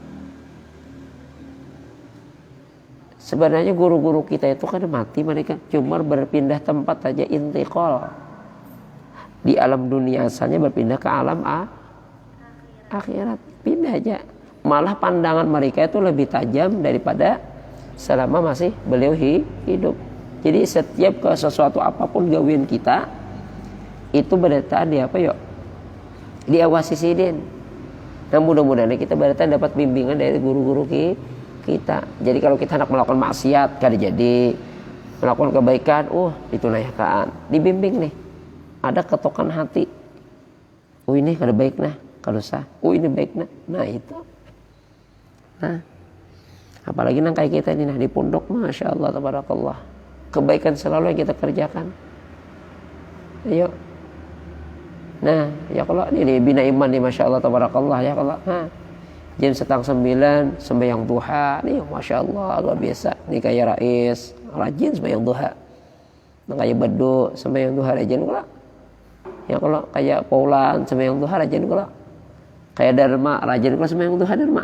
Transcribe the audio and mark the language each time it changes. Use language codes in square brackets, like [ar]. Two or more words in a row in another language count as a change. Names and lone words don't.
[id] sebenarnya guru-guru kita itu kan mati mereka cuma berpindah tempat saja intiqal di alam dunia asalnya berpindah ke alam akhirat pindah aja malah pandangan mereka itu lebih tajam daripada selama masih beliau hidup. [bjn] Jadi setiap ke sesuatu apapun gawian kita itu berdataan di apa yuk diawasi sidin. [id] Nah mudah-mudahan kita berdataan dapat bimbingan dari guru-guru kita. [bjn] Jadi kalau kita hendak melakukan maksiat kada jadi melakukan kebaikan ditunaikan dibimbing nih ada ketokan hati ini kada baik nah kalau sah ini baik nah itu nah apalagi nang kayak kita ini nah di pondok [ar] masya Allah tabarakallah [bjn] kebaikan selalu yang kita kerjakan ayo nah ya kalau ini bina iman nih [ar] masya Allah tabarakallah [bjn] ya kalau Jam 8:30 sembahyang duha. Nih [ar] Masya Allah [bjn] luar biasa. Nih kayak Rais rajin sembahyang duha. Nah, kayak Bedu sembahyang duha rajin pula. Ya kalau kayak Paulan sembahyang duha rajin pula. Kayak Dharma rajin pula sembahyang duha Dharma.